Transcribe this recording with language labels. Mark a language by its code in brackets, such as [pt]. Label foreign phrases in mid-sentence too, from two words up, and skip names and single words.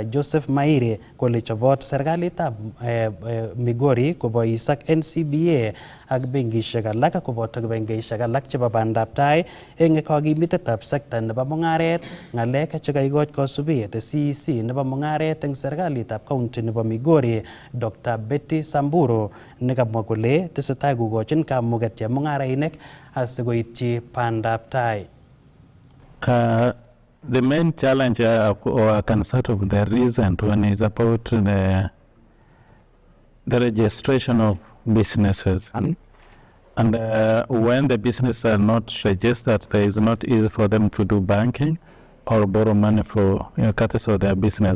[kln] Joseph Maire kole chobot serikalitab Migori kobois ak NCBA ak benkishek alak koboto benkishek alak chebo bandab tai eng kakimitetab sekta nebo mung'aret, ng'alek che kaikoch kosubet CEC nebo mung'aret eng serikalitab county nebo Migori Dr. Betty Samburu nekamwa kole tesetai kokochin kamuget chemung'arainik asikoityi bandab tai. [en] The main challenge or I can start of the recent one is about the registration of businesses. And when the businesses are not registered, it is not easy for them to do banking or borrow money for courtesy of their business.